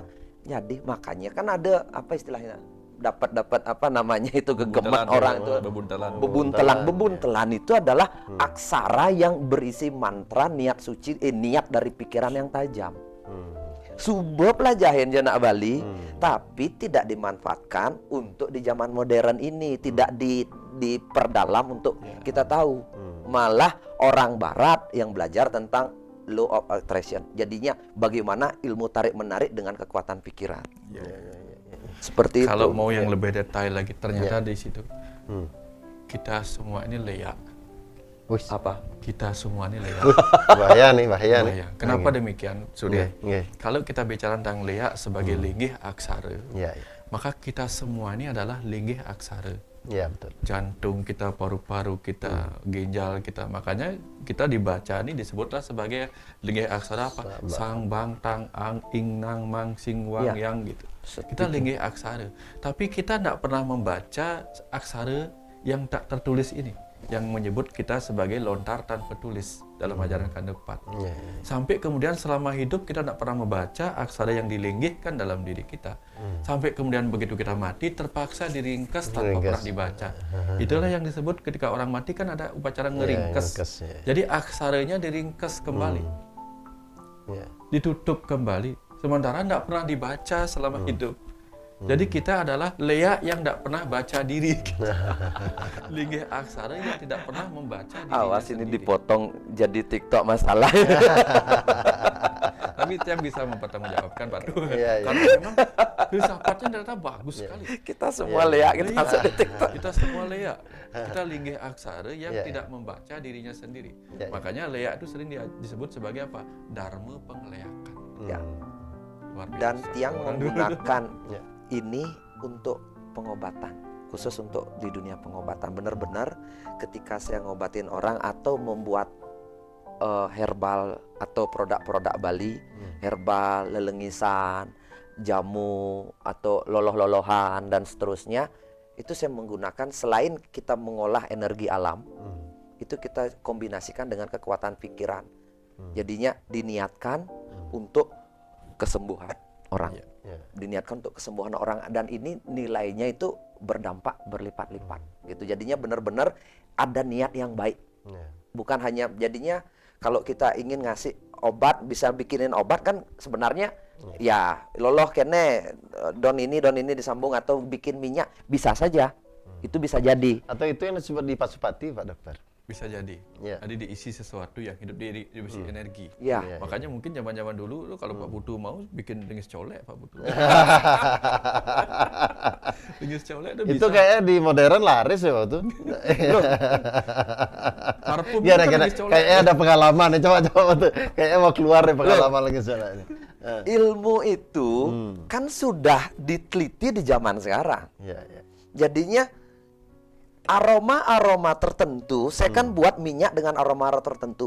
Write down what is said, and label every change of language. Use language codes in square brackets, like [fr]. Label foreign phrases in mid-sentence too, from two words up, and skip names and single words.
[id] Jadi makanya kan ada apa istilahnya, dapat apa namanya itu, gegeman orang itu, bebuntelan itu adalah aksara yang berisi mantra niat suci, niat dari pikiran yang tajam. Subah pelajaran jenak Bali, tapi tidak dimanfaatkan untuk di zaman modern ini, tidak diperdalam untuk kita tahu. Malah orang Barat yang belajar tentang [en] law of attraction. [id] Jadinya bagaimana ilmu tarik menarik dengan kekuatan pikiran. Seperti kalau itu. mau yang lebih detail lagi, ternyata di situ kita semua ini leak. Apa? Kita semua ini leak. Bahaya nih. Kenapa demikian, Surya? Nggih. Kalau kita bicara tentang leak sebagai [ban] linggih aksara, [id] maka kita semua ini adalah [ban] linggih aksara. [id] Iya, betul. Jantung kita, paru-paru kita, ginjal kita. Makanya kita dibaca ini disebutlah sebagai [ban] linggih aksara [id] apa? [ban] Sang, bang, tang, ang, ing, nang, mang, sing, wang, [id] yang gitu. Kita [ban] linggih aksara. [id] Tapi kita tidak pernah membaca aksara yang tak tertulis ini, yang menyebut kita sebagai lontar tanpa tulis dalam ajaran Kanda 4. Sampai kemudian selama hidup kita tidak pernah membaca aksara yang dilinggihkan dalam diri kita. Sampai kemudian begitu kita mati terpaksa diringkas tanpa pernah dibaca. Itulah yang disebut ketika orang mati kan ada upacara ngeringkes. Jadi aksaranya diringkas kembali, ditutup kembali. Sementara tidak pernah dibaca selama hidup. Jadi kita adalah leak yang tidak pernah baca diri. [ban] Linggih aksara [id] yang tidak pernah membaca dirinya Awas ini sendiri. dipotong jadi TikTok masalah. Tapi itu yang bisa mempertanggungjawabkan Pak Du. Karena memang filsafatnya ternyata bagus sekali. Kita semua leak, kita masuk di TikTok. Kita semua leak. Kita linggih aksara yang tidak membaca dirinya sendiri. Makanya leak itu sering disebut sebagai apa? Dharma pengeleakan. Luar biasa. Dan tiang menggunakan ini untuk pengobatan, khusus untuk di dunia pengobatan. Benar-benar ketika saya ngobatin orang atau membuat herbal atau produk-produk Bali, herbal, lelengisan, jamu atau loloh-lolohan dan seterusnya, itu saya menggunakan selain kita mengolah energi alam, itu kita kombinasikan dengan kekuatan pikiran. Jadinya diniatkan untuk kesembuhan orang. Diniatkan untuk kesembuhan orang, dan ini nilainya itu berdampak berlipat-lipat gitu. Jadinya benar-benar ada niat yang baik. Bukan hanya jadinya kalau kita ingin ngasih obat, bisa bikinin obat kan sebenarnya ya [ban] loloh kene don [id] ini disambung atau bikin minyak bisa saja. Itu bisa jadi. Atau itu yang disebut di Pasupati, Pak Dokter. Bisa jadi. Jadi diisi sesuatu yang hidup diisi energi. Makanya mungkin zaman-zaman dulu kalau Pak Putu mau bikin [ban] lingis colek [id] Pak Putu. [ban] Lingis colek [id] itu bisa. Itu kayaknya di modern laris ya waktu. Parfum Kayaknya ada pengalaman nih, coba tuh. Kayaknya mau keluar nih pengalaman [ban] lingis colek [id] ini. Ilmu itu kan sudah diteliti di zaman sekarang. Jadinya aroma-aroma tertentu, saya kan buat minyak dengan aroma tertentu.